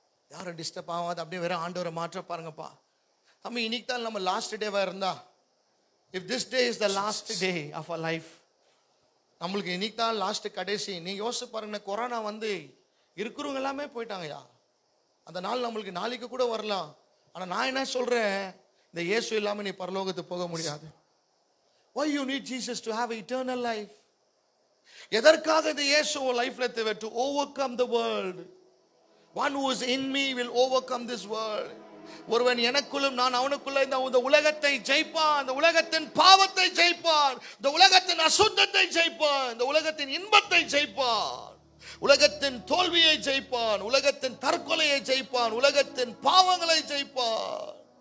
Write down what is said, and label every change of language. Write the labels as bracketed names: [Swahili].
[Tamil] யாரும் டிஸ்டர்ப் ஆகாது, அப்படியே வேற ஆண்டவரை மாற்ற பாருங்கப்பா. தம்பி, இன்னைக்கு தான் நம்ம லாஸ்ட் டேவா இருந்தா, [English] if this day is the last day of our life, [Tamil] நம்மளுக்கு இன்னைக்கு தான் லாஸ்ட் கடைசி. நீங்க யோசிச்சு பாருங்க, கொரோனா வந்து இருக்கிறவங்க எல்லாமே போயிட்டாங்கயா. அந்த நாள் நம்மளுக்கு நாளைக்கு கூட வரலாம். ஆனா நான் என்ன சொல்றேன், இந்த இயேசு இல்லாம நீ பரலோகத்துக்கு போக முடியாது. [English] Why you need Jesus to have eternal life? [Tamil] எதற்காக இந்த இயேசு லைஃப்ல தேவை? [English] To overcome the world. One who is in me will overcome this world. [Tamil] ஒருவன் எனக்குள்ளும் நான் அவனுக்குள்ள இந்த உலகத்தை ஜெயிப்பான், இந்த உலகத்தின் பாவத்தை ஜெயிப்பான், இந்த உலகத்தின் அசுத்தத்தை ஜெயிப்பான், இந்த உலகத்தின் இன்பத்தை ஜெயிப்பான், உலகத்தின் தோல்வியை ஜெயிப்பான், உலகத்தின் தற்கொலையை ஜெயிப்பான், உலகத்தின் பாவங்களை ஜெயிப்பான்.